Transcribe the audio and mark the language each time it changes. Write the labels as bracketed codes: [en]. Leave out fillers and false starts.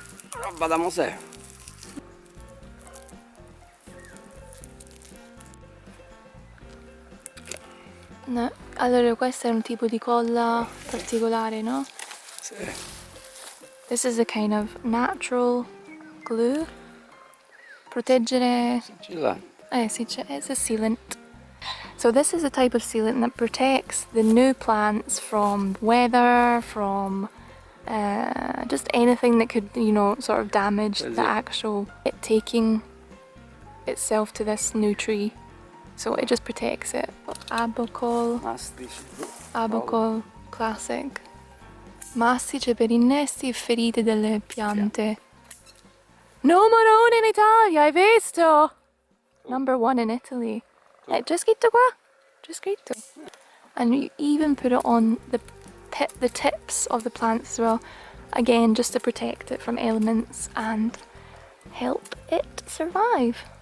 [it] Roba da museo. No. Allora questo è un tipo di colla particolare, no? Sì. [en] This is a kind of natural glue. [it] Proteggere... Sigillante. [en] sì, it's a sealant. So this is a type of sealant that protects the new plants from weather, from just anything that could, you know, sort of damage the actual it taking itself to this new tree. So it just protects it. Abocol, [it] Mastici. Abocol classic. Mastice per innesti e ferite delle piante. Numero 1 in Italia, hai visto? [en] Number 1 in Italy. [it] C'è scritto qua? C'è scritto. [en] And you even put it on the tips of the plants as well. Again, just to protect it from elements and help it survive.